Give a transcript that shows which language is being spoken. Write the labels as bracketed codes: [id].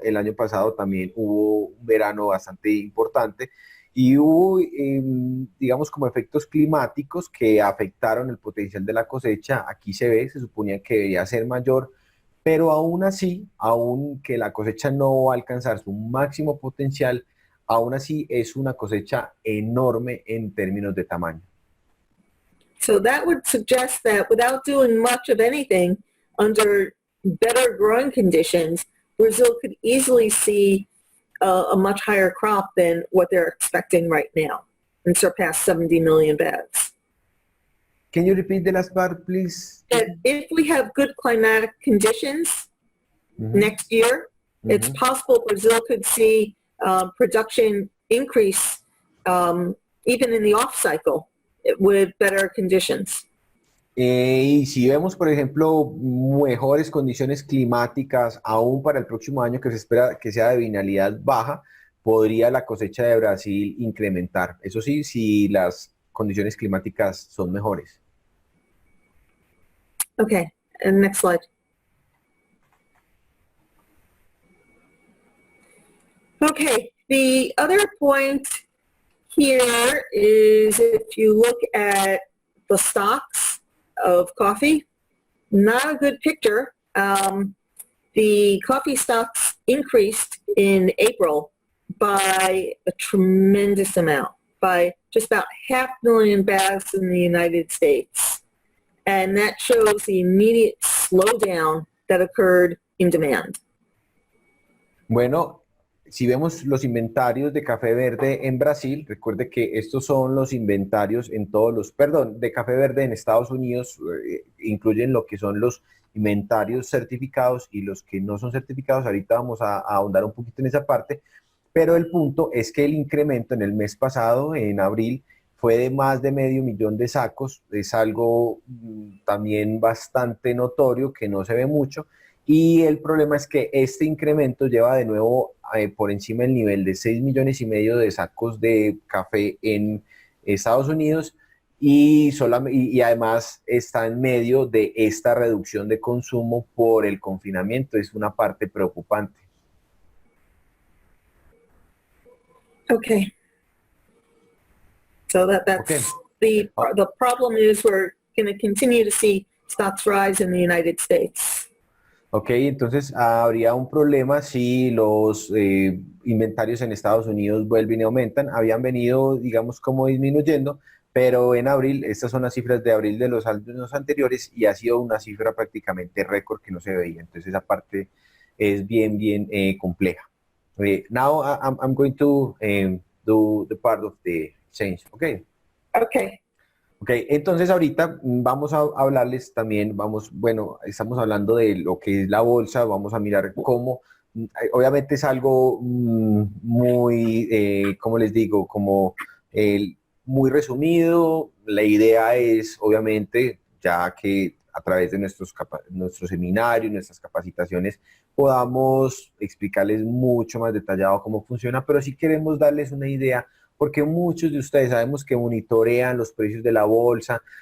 [es] El año pasado también hubo un verano bastante importante y hubo, digamos, como efectos climáticos que afectaron el potencial de la cosecha. Aquí se ve, se suponía que debería ser mayor, pero aún así, aún que la cosecha no va a alcanzar su máximo potencial, aún así es una cosecha enorme en términos de tamaño. [en] So that would suggest that without doing much of anything, under better growing conditions, Brazil could easily see a much higher crop than what they're expecting right now and surpass 70 million bags. Can you repeat the last part, please? And if we have good climatic conditions next year, it's possible Brazil could see production increase even in the off cycle with better conditions. [es] Y si vemos, por ejemplo, mejores condiciones climáticas aún para el próximo año, que se espera que sea de bienalidad baja, podría la cosecha de Brasil incrementar. Eso sí, si las condiciones climáticas son mejores. [en] Okay, and next slide. Okay, the other point here is if you look at the stocks of coffee, not a good picture. The coffee stocks increased in April by a tremendous amount, by just about 500,000 bags in the United States. And that shows the immediate slowdown that occurred in demand. [es] Bueno, si vemos los inventarios de café verde en Brasil, recuerde que estos son los inventarios en todos los, de café verde en Estados Unidos, incluyen lo que son los inventarios certificados y los que no son certificados. Ahorita vamos a ahondar un poquito en esa parte, pero el punto es que el incremento en el mes pasado, en abril, fue de más de 500,000 de sacos. Es algo también bastante notorio, que no se ve mucho, y el problema es que este incremento lleva de nuevo por encima del nivel de 6,5 millones de sacos de café en Estados Unidos, y además está en medio de esta reducción de consumo por el confinamiento. Es una parte preocupante. [en] Okay. So that's Okay. The problem is we're going to continue to see stocks rise in the United States. [es] Ok, entonces habría un problema si los inventarios en Estados Unidos vuelven y aumentan. Habían venido, digamos, como disminuyendo, pero en abril, estas son las cifras de abril de los años anteriores, y ha sido una cifra prácticamente récord que no se veía. Entonces esa parte es bien compleja. [en] Now I'm going to do the part of the change. Okay. Okay. [es] Ok, entonces ahorita vamos a hablarles también, estamos hablando de lo que es la bolsa, vamos a mirar cómo obviamente es algo muy, ¿cómo les digo? Como muy resumido. La idea es, obviamente, ya que a través de nuestros seminarios, nuestras capacitaciones, podamos explicarles mucho más detallado cómo funciona, pero sí queremos darles una idea, porque muchos de ustedes sabemos que monitorean los precios de la bolsa